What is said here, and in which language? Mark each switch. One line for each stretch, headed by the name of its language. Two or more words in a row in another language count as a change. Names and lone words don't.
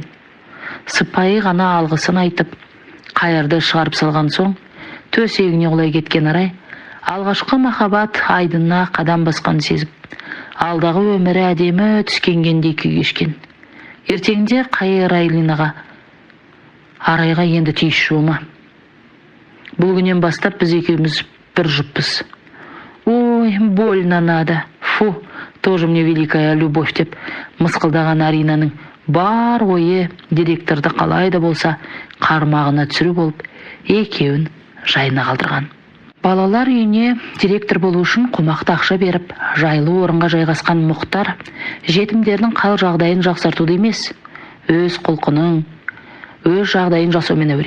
Kazakh: Сыпайы ғана алғысын айтып, Қайырды шығарып салған соң, төсегіне құлай кеткен Арай, алғашқы махаббат айдынына қадам басқанын сезіп, алдағы өмірі әдемі түскенгендей күй кешкен. Ертеңінде Қайыр Айлинаға: "Арайға енді тиісші болма. Бұл күннен бастап біз екеуміз бір жұппыз. Ой,
Russian: больно надо. Фу, тоже мне великая любовь"
Kazakh: деп мысқылдаған Аринаның бар ойы директорды қалай да болса қармағына түсіру болып, екеуін жайына қалдырған. Балалар үйіне директор болу үшін қомақты ақша беріп, жайлы орынға жайғасқан Мұхтар жетімдердің қал жағдайын жақсартуды емес, өз құлқының, өз жағдайын жасаумен әуре.